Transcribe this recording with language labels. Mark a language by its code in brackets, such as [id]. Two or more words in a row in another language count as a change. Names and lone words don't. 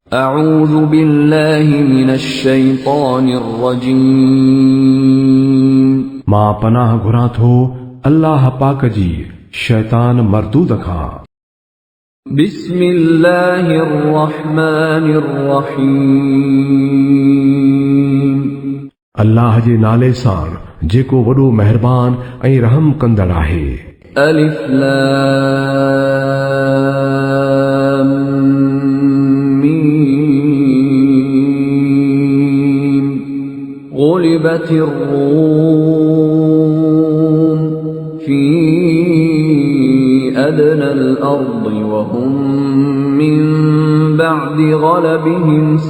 [ar] أعوذ بالله من الشيطان الرجيم [sd] मां पनाह घुरां थो अल्लाह पाक जी शैतान मरदूद खां। [ar] بسم الله الرحمن الرحيم [sd] अल्लाह जे नाले सां जेको वॾो महिरबान ऐं रहम कंदड़ आहे। [ar] ألف لام ميم غلبت الروم في أدنى الأرض وهم من بعد غلبهم